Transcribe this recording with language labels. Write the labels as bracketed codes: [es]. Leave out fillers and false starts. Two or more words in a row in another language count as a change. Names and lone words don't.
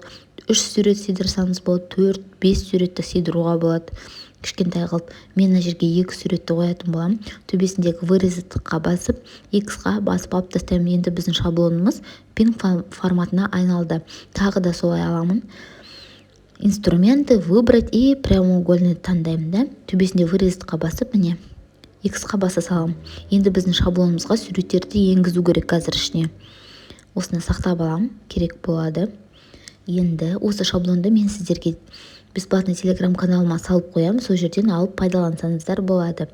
[kk] 3 сурет сыйдырсаңыз болады, 4-5 суретті сыйдыруға болады. Кішкентай қылып, мен мына жерге 2 суретті қоятын боламын. Төбесіндегі вырезатыққа басып, X-ға басып алып тастаймын. Енді біздің шаблонымыз пинг форматына айналды. Тағы да солай аламын. [ru] Инструменты выбрать и прямоугольный [kk] таңдаймын да. Төбесінде вырезатыққа басып, міне X-қа баса салам. Енді біздің шаблонымызға суреттерді енгізу керек қазір ішіне. Осыны сақтап алам, керек болады. Енді осы шаблонды мен сіздерге бесплатный телеграм-каналыма салып қоям, сол жерден алып пайдалансаңыздар болады.